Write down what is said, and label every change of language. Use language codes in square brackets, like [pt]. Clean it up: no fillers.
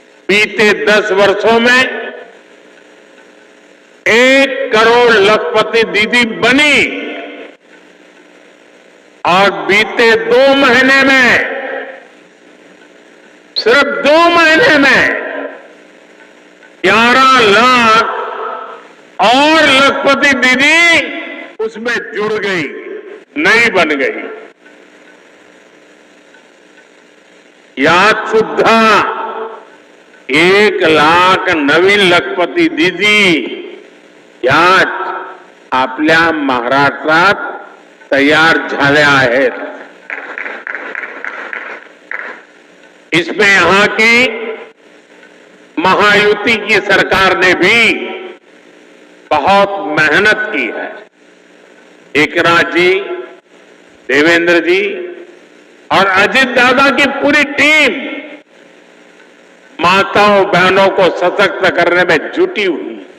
[hi] बीते 10 वर्षों में 1 करोड़ लखपति दीदी बनी और बीते 2 महीने में, सिर्फ 2 महीने में 11 लाख और लखपति दीदी उसमें जुड़ गई, नई बन गई। [mr] यात सुद्धा 1 लाख नवीन लखपती दीदी यात आपल्या महाराष्ट्रात तयार झाल्या आहेत। [hi] इसमें यहां की महायुति की सरकार ने भी बहुत मेहनत की है। एकनाथ जी, देवेंद्र जी और अजित दादा की पूरी टीम माताओं बहनों को सशक्त करने में जुटी हुई।